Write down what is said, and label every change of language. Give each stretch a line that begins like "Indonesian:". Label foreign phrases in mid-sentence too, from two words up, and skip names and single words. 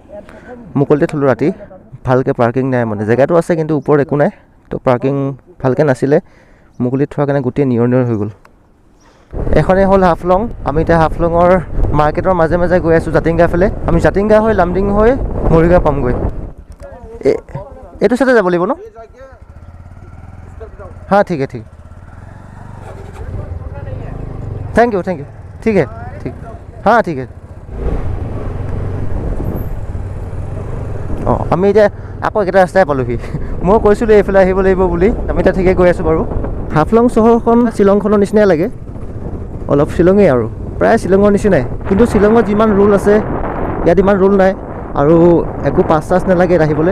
Assamese: মুকলিতে থ'লোঁ ৰাতি, ভালকৈ পাৰ্কিং নাই, মানে জেগাটো আছে কিন্তু ওপৰত একো নাই, তো পাৰ্কিং ভালকৈ নাছিলে। মুকলিত থোৱাৰ কাৰণে গোটেই নিয়ৰ হৈ গ'ল। এখনেই হ'ল হাফলং। আমি এতিয়া হাফলঙৰ মাৰ্কেটৰ মাজে মাজে গৈ আছোঁ জাতিংগা ফালে। আমি জাতিংগা হৈ লামডিং হৈ মৰিগাঁও পামগৈ। এইটো চাইডে যাব লাগিব ন?
Hindi: हाँ ठीक है,
English: thank you
Hindi: ठीक है, हाँ ठीक है।
Assamese: অঁ, আমি এতিয়া আকৌ একেটা ৰাস্তাই পালোহি। মই কৈছিলোঁ এইফালে আহিব লাগিব বুলি, আমি এতিয়া ঠিকে গৈ আছোঁ বাৰু। হাফলং চহৰখন শ্বিলংখনৰ নিচিনাই লাগে, অলপ শ্বিলঙেই আৰু প্ৰায় শ্বিলঙৰ নিচিনাই, কিন্তু শ্বিলঙত যিমান ৰুল আছে ইয়াত ইমান ৰুল নাই আৰু একো পাছ চাছ নালাগে আহিবলৈ।